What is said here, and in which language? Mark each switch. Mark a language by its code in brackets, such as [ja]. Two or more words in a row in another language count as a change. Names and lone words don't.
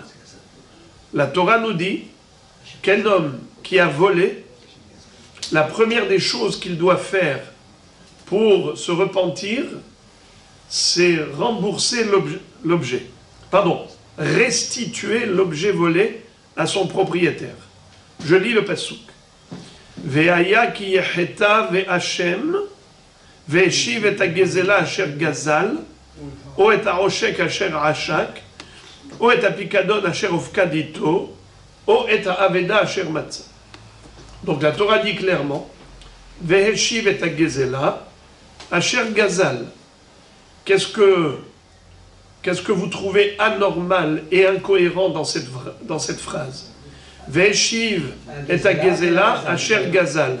[fr] La Torah nous dit qu'un homme qui a volé, la première des choses qu'il doit faire pour se repentir, c'est rembourser l'objet. Pardon, restituer l'objet volé à son propriétaire. Je lis le passouk. [he] והיה כי יחטא ואשם והשיב את הגזלה אשר גזל או את העשק אשר עשק או את הפקדון אשר הפקד אתו או את האבדה אשר מצא. [fr] Donc la Torah dit clairement [he] והשיב את הגזלה אשר גזל. [fr] Qu'est-ce que vous trouvez anormal et incohérent dans cette phrase? [he] והשיב את הגזלה אשר גזל.